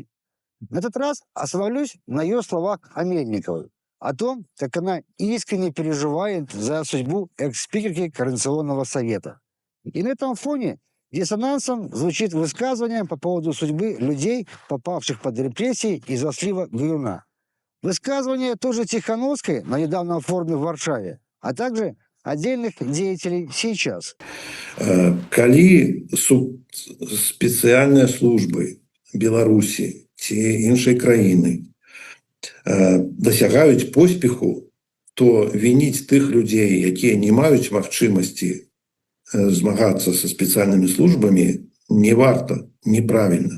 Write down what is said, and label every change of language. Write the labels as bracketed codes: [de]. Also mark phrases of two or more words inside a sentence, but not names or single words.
[ru] На этот раз остановлюсь на ее словах о Мельниковой, о том, как она искренне переживает за судьбу экс-спикерки Координационного совета. И на этом фоне диссонансом звучит высказывание по поводу судьбы людей, попавших под репрессии из-за слива Гаюна. Высказывание тоже Тихановской на недавнем форуме в Варшаве, а также отдельных деятелей сейчас. [be] Калі спецыяльныя службы Беларусі ці іншай краіны дасягаюць поспеху, то вініць тых людзей, якія не маюць магчымасці змагацца са спецыяльнымі службамі, не варта, неправільна.